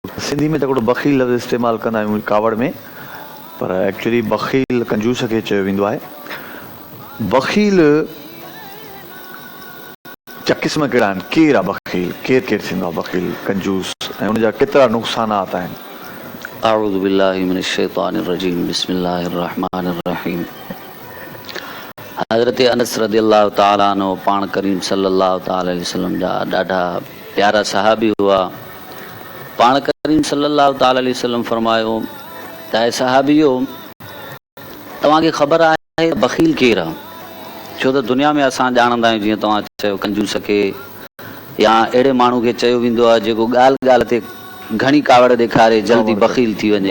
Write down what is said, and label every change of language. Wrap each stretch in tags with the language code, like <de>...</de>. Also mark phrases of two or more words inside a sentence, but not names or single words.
<sd>सिंधी में त हिकिड़ो बख़ील लफ़्ज़ इस्तेमालु कंदा आहियूं कावड़ में, पर एक्चुअली बख़ील कंजूस खे चयो वेंदो आहे। बख़ील जा क़िस्म कहिड़ा आहिनि, केरु आहे बख़ील, केरु केरु थींदो आहे बख़ील कंजूस, ऐं उनजा केतिरा नुक़सानात आहिनि?</sd> <ar>أعوذ بالله من الشيطان الرجيم، بسم الله الرحمن الرحيم.</ar> <sd>हज़रत अनस</sd> <ar>رضي الله تعالى عنه</ar> <sd>पाण करीम</sd> <ar>صلى الله تعالى عليه وسلم</ar> <sd>जा ॾाढा प्यारा सहाबी हुआ। पाण करीम</sd> <ar>صلى الله تعالى عليه وسلم</ar> <sd>फरमायो त ऐं सहाबियो, तव्हांखे ख़बर आहे बख़ील केरु आहे? छो त दुनिया में असां ॼाणंदा आहियूं, जीअं तव्हां चयो कंजूस खे, या अहिड़े माण्हू खे चयो वेंदो आहे जेको ॻाल्हि ॻाल्हि ते घणी कावड़ ॾेखारे जल्दी बख़ील थी वञे।</sd>